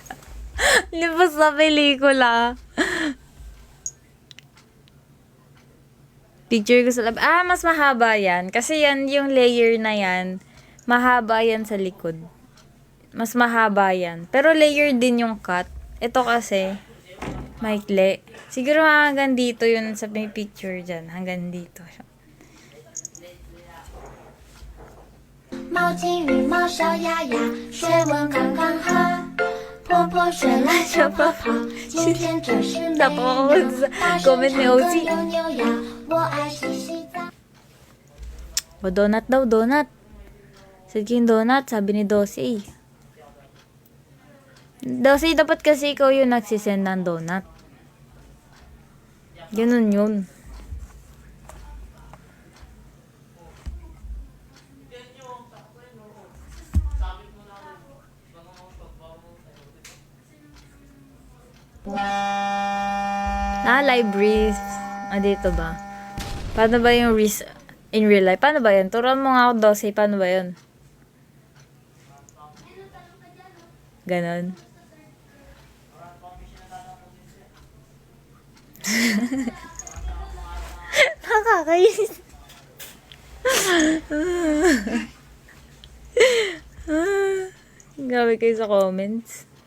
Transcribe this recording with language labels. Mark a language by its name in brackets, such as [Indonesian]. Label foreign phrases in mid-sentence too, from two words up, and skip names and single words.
[Filipino] Lubos na pelikula. Picture ko sa lab. Mas mahaba yan. Kasi yan, yung layer na yan, mahaba yan sa likod. Mas mahaba yan. Pero layer din yung cut. Ito kasi, maikli. Siguro hanggang dito yun sa may picture dyan. Hanggang dito. [Chinese] 猫金羽毛小鸭鸭，学问刚刚好。婆婆睡懒觉不好，今天真是美妙。大声唱歌扭扭摇，我爱洗洗澡。 [Filipino] Donut daw, donut. Sige yung donut, sabi ni Dosey. Dosey, dapat kasi ikaw yung nagsisend ng donut. Ganun yun. Libraries. Dito ba? Paano ba yung [English] in real life? [Filipino] Paano ba yun? Turuan mo nga ako, Dosey. Paano ba yun? Ganon. Nakakainis. Grabe kayo sa comments.